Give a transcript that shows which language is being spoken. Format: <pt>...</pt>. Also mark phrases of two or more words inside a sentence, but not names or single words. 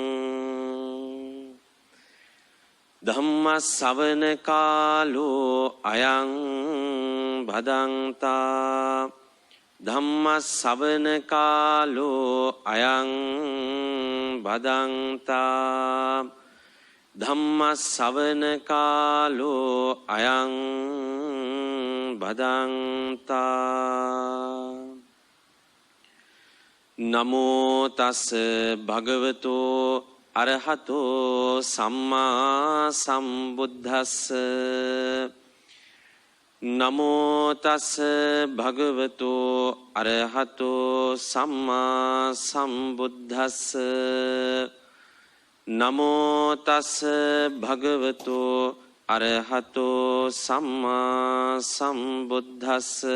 <pi>ධම්ම ශ්‍රවණ කාලෝ අයං භදංතා ධම්ම ශ්‍රවණ කාලෝ අයං භදංතා ධම්ම ශ්‍රවණ කාලෝ අයං භදංතා නමෝ තස් භගවතෝ අරහතෝ සම්මා සම්බුද්දස්ස නමෝ තස් භගවතෝ අරහතෝ සම්මා සම්බුද්දස්ස නමෝ තස් භගවතෝ අරහතෝ සම්මා සම්බුද්දස්ස</pi>